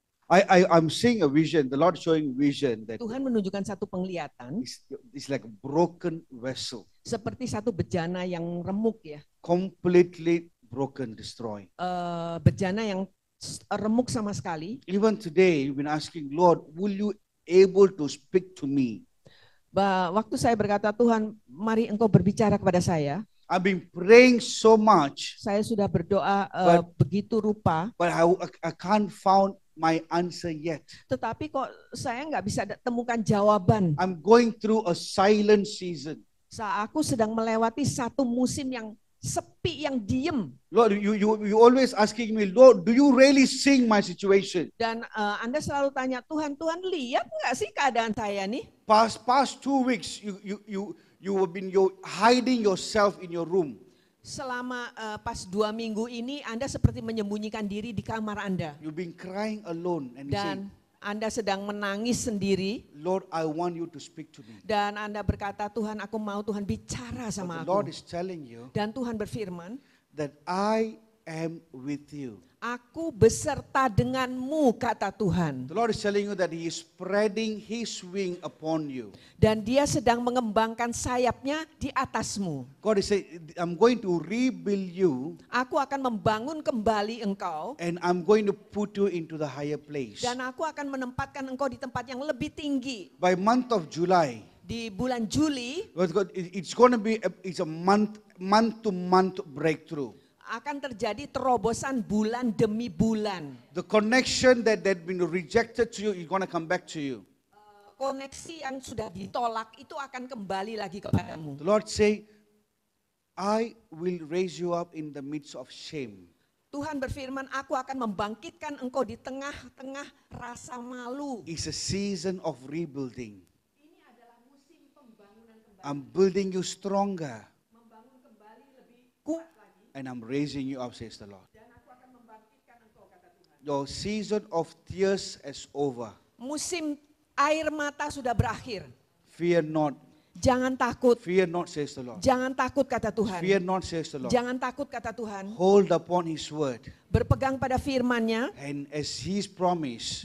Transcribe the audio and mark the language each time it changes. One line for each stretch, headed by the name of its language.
English: I'm seeing a vision, the Lord showing vision that
Indonesian: Tuhan menunjukkan satu penglihatan
English: it's like a broken vessel,
Indonesian: seperti satu bejana yang remuk ya.
English: completely broken, destroyed.
Indonesian: Bejana yang remuk sama sekali.
English: Even today, you've been asking, Lord, will you able to speak to me?
Indonesian: Waktu saya berkata, Tuhan, mari engkau berbicara kepada saya.
English: I've been praying so much,
Indonesian: Saya sudah berdoa begitu rupa,
English: but I can't found my answer yet.
Indonesian: tetapi kok saya nggak bisa temukan jawaban.
English: I'm going through a silent season.
Indonesian: Saat aku sedang melewati satu musim yang sepi, yang diem.
English: Lord, you always asking me, Lord, do you really see my situation?
Indonesian: Dan Anda selalu tanya, Tuhan lihat nggak sih keadaan saya nih?
English: Past 2 weeks, you have been hiding yourself in your room.
Indonesian: Selama pas 2 minggu ini Anda seperti menyembunyikan diri di kamar Anda.
English: You've been crying alone and you say,
Indonesian: Dan Anda sedang menangis sendiri.
English: Lord, I want you to speak to me.
Indonesian: Dan Anda berkata, Tuhan aku mau Tuhan bicara
English: But
Indonesian: sama
English: the Lord
Indonesian: aku.
English: is telling you
Indonesian: Dan Tuhan berfirman,
English: that I am with you.
Indonesian: aku beserta denganmu, kata Tuhan.
English: The Lord is telling you that He is spreading His wing upon you.
Indonesian: Dan dia sedang mengembangkan sayapnya di atasmu.
English: God is saying, I'm going to rebuild you
Indonesian: Aku akan membangun kembali engkau.
English: and I'm going to put you into the higher place.
Indonesian: Dan aku akan menempatkan engkau di tempat yang lebih tinggi.
English: By month of July,
Indonesian: Di bulan Juli
English: it's going to be it's a month to month breakthrough.
Indonesian: akan terjadi terobosan bulan demi bulan.
English: The connection that been rejected to you is going to come back to you.
Indonesian: Koneksi yang sudah ditolak itu akan kembali lagi kepadamu.
English: The Lord say, I will raise you up in the midst of shame.
Indonesian: Tuhan berfirman, aku akan membangkitkan engkau di tengah-tengah rasa malu.
English: It's a season of rebuilding. I'm building you stronger.
Indonesian: Kuat lagi.
English: And I'm raising you up, says the Lord.
Indonesian: Dan aku akan membangkitkan engkau, kata Tuhan.
English: Your season of tears is over.
Indonesian: Musim air mata sudah berakhir.
English: Fear not.
Indonesian: Jangan takut.
English: Fear not, says the Lord.
Indonesian: Jangan takut, kata Tuhan.
English: Fear not, says the Lord.
Indonesian: Jangan takut, kata Tuhan.
English: Hold upon His word.
Indonesian: Berpegang pada firman-Nya
English: And as His promise,